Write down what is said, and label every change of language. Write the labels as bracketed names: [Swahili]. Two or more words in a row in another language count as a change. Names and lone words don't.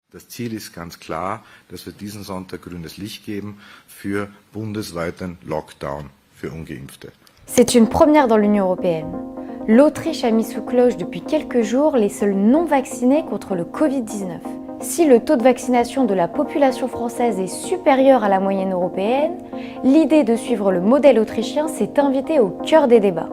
[German] Das Ziel ist ganz klar, dass wir diesen Sonntag grünes Licht geben für bundesweiten Lockdown für Ungeimpfte. [French] C'est une première dans l'Union européenne. L'Autriche a mis sous cloche depuis quelques jours les seuls non-vaccinés contre le Covid-19. Si le taux de vaccination de la population française est supérieur à la moyenne européenne, l'idée de suivre le modèle autrichien s'est invitée au cœur des débats.